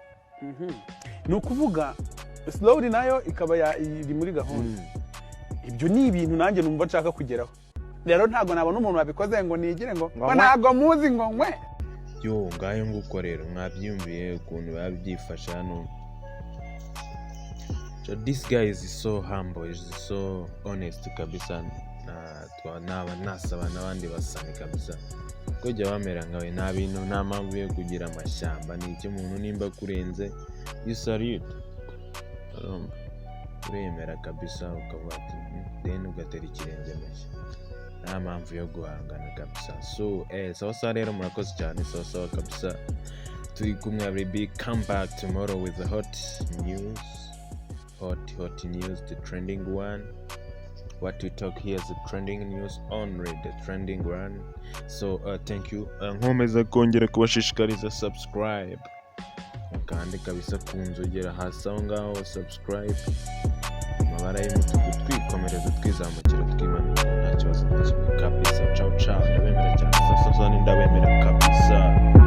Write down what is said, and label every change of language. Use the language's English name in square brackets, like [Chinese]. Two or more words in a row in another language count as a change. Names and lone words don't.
[Kinyarwanda] ni ukuvuga slowly nayo ikaba iri muri gahunda. Ibyo ni ibintu nanjye numva nshaka kugeraho. Rero ntago nabona umuntu wabikoze ngo nigire ngo ntago muzi ngo nkwe. Yo ngayo nguko rero mwabyumviye ukuntu babyifashe hano. [English] So this guy is so humble, is so honest kabisa. [Kinyarwanda] Nasaba n'abandi basani kabisa ko jya bamera nkawe, nta bintu, nta mpamvu yo kugira amashyamba. Ni icyo umuntu nimba kurenze [English] you salute, [Kinyarwanda] uremera kabisa, ukavuga ati then ugatera ikirenge mushya, nta mpamvu yo guhangana kabisa. So sawa rero murakoze cyane, sawa kabisa. Turi kumwe, [English] I will be come back tomorrow with the hot news, the trending one. what we talk here is the trending news only, the trending one. So thank you. [Kinyarwanda] Nkomeza kongera kubashishikariza subscribe, kandi kabisa kunzogera hasi aho ngaho subscribe, amabara y'umutuku twikomereza twizamukira twimanura nta kibazo na kimwe kabisa. Ciao ciao, ndabemera cyane sasa ndabemera kabisa.